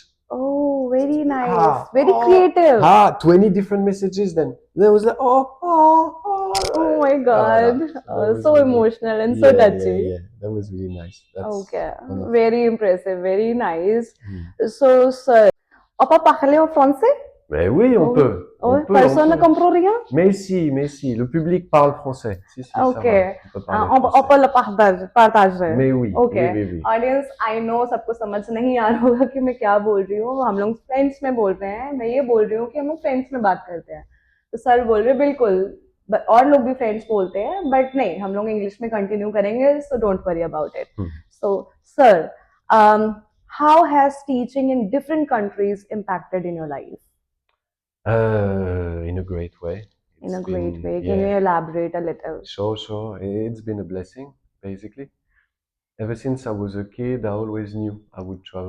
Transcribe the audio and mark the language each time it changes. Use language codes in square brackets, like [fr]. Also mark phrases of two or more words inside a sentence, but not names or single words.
[en] Oh, very nice. Ah, Very creative. 20 different messages. Then there was like, Oh my God. that was So really, emotional and so touchy. yeah. That was really nice. That's Okay. one of. Very impressive. Very nice. Hmm. So, sir, [fr] apa parler en français? Mais oui, on Oh, peut. On peut, personne on ne peut. comprend rien? Mais si, le public parle français. Si, ça Ok. va. On peut parler on français. peut le partager. Mais oui, Ok. oui. [en] audience I know [hi] सबको समझ नहीं आ रहा होगा कि मैं क्या बोल रही हूँ, हम लोग फ्रेंड्स में बोल रहे हैं, मैं ये बोल रही हूँ कि हम लोग फ्रेंड्स में बात करते हैं, तो सर बोल रहे बिल्कुल, और लोग भी फ्रेंड्स बोलते हैं, बट नहीं, हम लोग इंग्लिश में कंटिन्यू करेंगे, [en] So don't worry about it. So sir, how has teaching in different countries impacted in your life? In a great way. In a great way. Can you elaborate a little? Sure. It's been a blessing, basically. Ever since I was a kid, I always knew I would travel.